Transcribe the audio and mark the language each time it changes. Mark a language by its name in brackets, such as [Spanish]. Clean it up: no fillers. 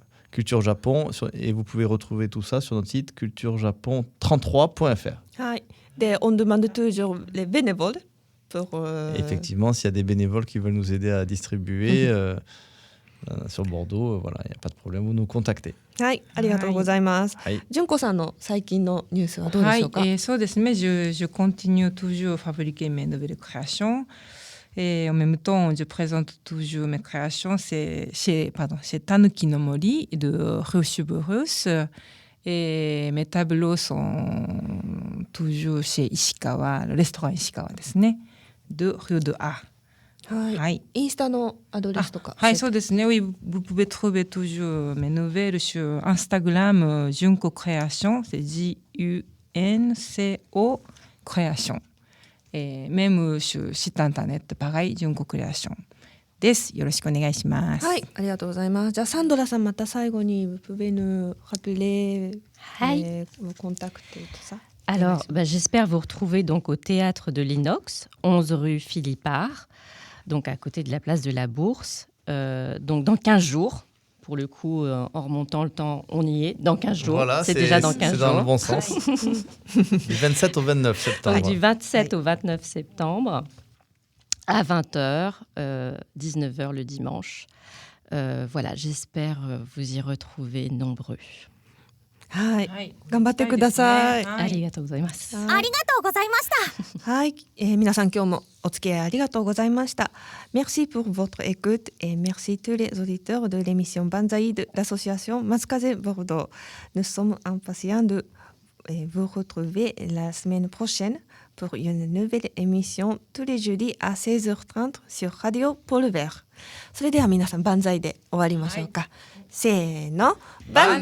[French] Culture Japon et vous pouvez retrouver tout ça sur notre site culturejapon33.fr. Et on demande toujours les bénévoles pour... Effectivement, s'il y a des bénévoles qui veulent nous aider à distribuer sur Bordeaux, voilà, il n'y a pas de problème, vous nous contactez. [Japanese] はい、ありがとうございます。純子さんの最近のニュースはどうでしょうか。そうですね。 [French] Je continue toujours à fabriquer mes nouvelles créations. Et en même temps, je présente toujours mes créations chez Tanuki no Mori de Rue-Suburus. Et mes tableaux sont toujours chez Ishikawa, le restaurant Ishikawa [Japanese] ですね。 [French] de Rue de A. [Japanese] はい。インスタのアドレスとか。はい、そうですね。 [French] Oui, vous pouvez trouver toujours mes nouvelles sur Instagram, Junko Création, c'est Junco Création. Et même sur site internet, pareil, Junko Création [Japanese] です。よろしくお願いします。はい、ありがとうございます。じゃあサンドラさんまた最後に [French] vous pouvez nous rappeler vos contacts et tout ça. Alors, j'espère vous retrouver donc au théâtre de l'Inox, 11 rue Philippard, donc à côté de la place de la Bourse, donc dans 15 jours, pour le coup, en remontant le temps, on y est dans 15 jours. Voilà, c'est déjà dans 15 jours. C'est dans le bon sens. Du 27 au 29 septembre. Donc, du 27 au 29 septembre, à 20h, 19h le dimanche. Voilà, j'espère vous y retrouver nombreux. [Japanese] はい、頑張ってください。ありがとうございます。ありがとうございました。はい、皆さん今日もお付き合いありがとうございました。 [French] Merci pour votre écoute et merci tous les auditeurs de l'émission Banzai de l'association Matsukaze Bordeaux. Nous sommes impatients de vous retrouver la semaine prochaine pour une nouvelle émission tous les jeudis à 16h30 sur Radio Pôle Vert. [Japanese] それでは皆さん万歳で終わりましょうか。せーの、万歳！